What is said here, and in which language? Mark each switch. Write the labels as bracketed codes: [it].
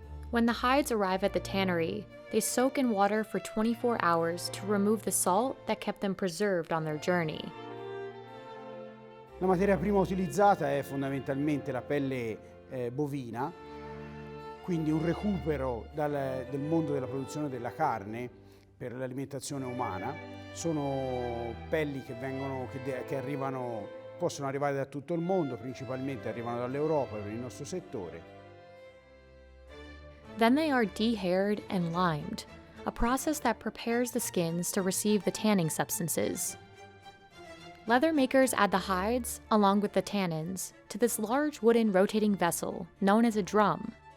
[en] When the hides arrive at the tannery, they soak in water for 24 hours to remove the salt that kept them preserved on their journey. [it] La materia prima utilizzata è fondamentalmente la pelle bovina, quindi un recupero del mondo della produzione della carne per l'alimentazione umana. Sono pelli che arrivano, possono arrivare da tutto il mondo, principalmente arrivano dall'Europa per il nostro settore. [en] Then they are dehaired and limed, a process that prepares the skins to receive the tanning substances. Leather makers add the hides, along with the tannins, to this large wooden rotating vessel known as a drum.